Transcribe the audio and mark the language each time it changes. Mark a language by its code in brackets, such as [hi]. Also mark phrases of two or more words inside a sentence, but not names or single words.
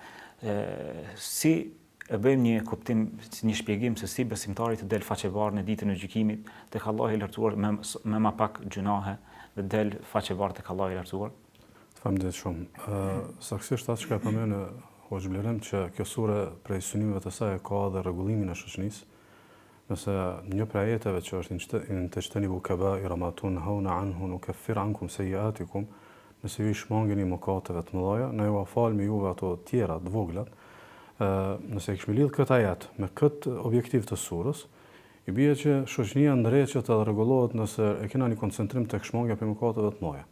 [sq] Si e bëjmë një kuptim, një shpjegim se si besimtari të del faqebar në ditën e gjykimit tek Allahu I lartësuar me më pak gjunahe dhe del faqebar tek Allahu I lartësuar? Faleminderit shumë. Saktësisht atë që ka përmendur Hoxh Blerem që kjo sure prej synimeve të saj ka dhe rregullimin e shoqënisë. Nëse një prej ajeteve që është [ar] إن تجتنبوا كبائر ما تنهون عنه نكفر عنكم سيئاتكم, [sq] nëse ju shmangeni mëkateve të mëdha, ne ju fal me juve ato të tjera të vogla. Nëse kishim lidh këtë ajet me këtë objektiv të surës, I bie që shoqënia ndreqet dhe rregullohet nëse e kena një koncentrim tek shmangja për mëkateve të mëdha.